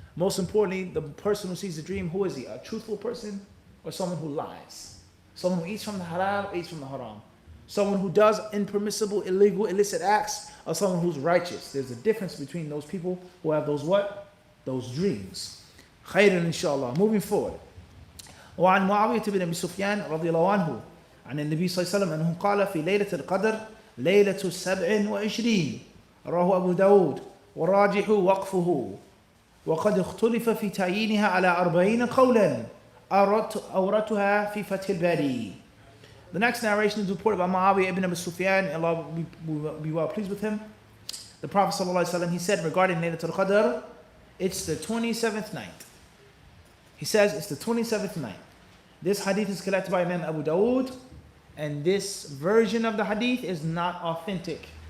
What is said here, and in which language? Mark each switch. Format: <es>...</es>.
<en>Most importantly, the person who sees the dream, who is he? A truthful person or someone who lies? Someone who eats from the halal or eats from the haram? Someone who does impermissible, illegal, illicit acts, or someone who's righteous? There's a difference between those people who have those what? Those dreams. Khairan inshallah. Moving forward.</en> <ar>وعن معاوية بن أبي سفيان رضي الله عنه عن النبي صلى الله عليه وسلم أنه قال في ليلة القدر ليلة 27 رواه أبو داود والراجح وقفه وقد اختلف في تعيينها على 40 قولا أورتها في فتح الباري.</ar> <en>The next narration is reported by Muawiyah ibn Abi Sufyan, Allah will be well pleased with him. The Prophet ﷺ, he said regarding Laylatul Qadr, it's the 27th night. He says it's the 27th night. This hadith is collected by Imam Abu Dawood, and this version of the hadith is not authentic.</en>